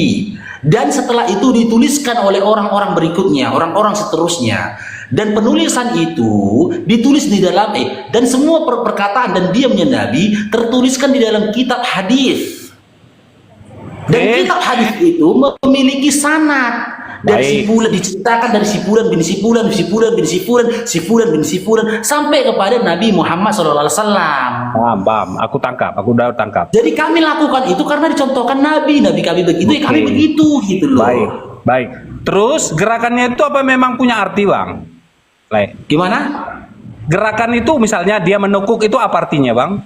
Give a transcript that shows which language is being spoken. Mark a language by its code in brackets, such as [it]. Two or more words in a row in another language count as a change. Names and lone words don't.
[id] Dan setelah itu dituliskan oleh orang-orang berikutnya, orang-orang seterusnya. Dan penulisan itu ditulis di dalam dan semua perkataan dan diamnya Nabi tertuliskan di dalam kitab hadis. Dan kitab hadis itu memiliki sanad. Dari si Fulan diceritakan dari si Fulan bin si Fulan, si Fulan bin si Fulan, si Fulan bin si Fulan sampai kepada Nabi Muhammad SAW. Paham. Aku udah tangkap. Jadi kami lakukan itu karena dicontohkan Nabi kami begitu, ya kami begitu gitu loh. Baik. Terus gerakannya itu apa memang punya arti, Bang? Gimana? Gerakan itu misalnya dia menukuk itu apa artinya, Bang?